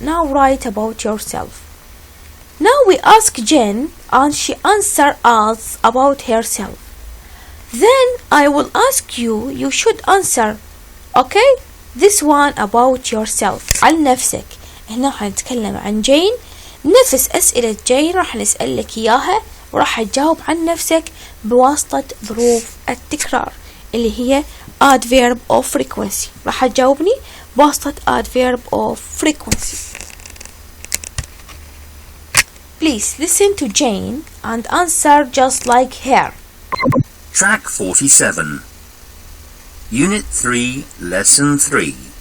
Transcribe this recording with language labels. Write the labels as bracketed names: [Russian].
[English] Now write about yourself. Now we ask Jane and she answers us about herself. Then I will ask you, you should answer. Okay? This one about yourself. [Arabic] عن نفسك. هنا حنتكلم عن جين. نفس أسئلة جين راح نسألك إياها وراح تجاوب عن نفسك بواسطة ظروف التكرار اللي هي [English] adverb of frequency. [Arabic] راح تجاوبني بواسطة [English] adverb of frequency. Please listen to Jane and answer just like her. Track 47. Unit 3 Lesson 3.